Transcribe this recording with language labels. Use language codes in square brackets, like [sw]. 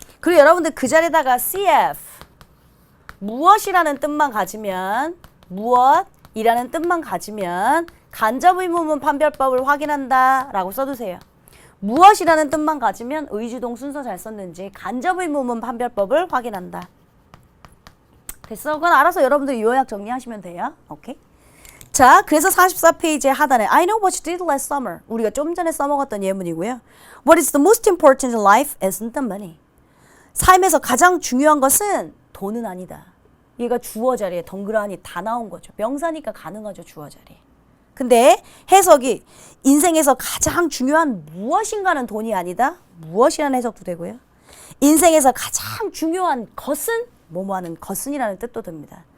[ko] 그리고 여러분들 그 자리에다가 cf 무엇이라는 뜻만 가지면 무엇이라는 뜻만 가지면 간접의문문 판별법을 확인한다 라고 써두세요. 무엇이라는 뜻만 가지면 의주동 순서 잘 썼는지 간접의문문 판별법을 확인한다. 됐어? 그건 알아서 여러분들이 요약 정리하시면 돼요. 오케이? 자, 그래서 44페이지의 하단에 [en] I know what you did last summer. 우리가 좀 전에 써먹었던 예문이고요. What is the most important in life isn't the money. [ko] 삶에서 가장 중요한 것은 돈은 아니다. 얘가 주어 자리에 덩그러니 다 나온 거죠. 명사니까 가능하죠, 주어 자리에. 근데 해석이 인생에서 가장 중요한 무엇인가는 돈이 아니다. 무엇이라는 해석도 되고요. 인생에서 가장 중요한 것은 뭐뭐하는 것은이라는 뜻도 듭니다.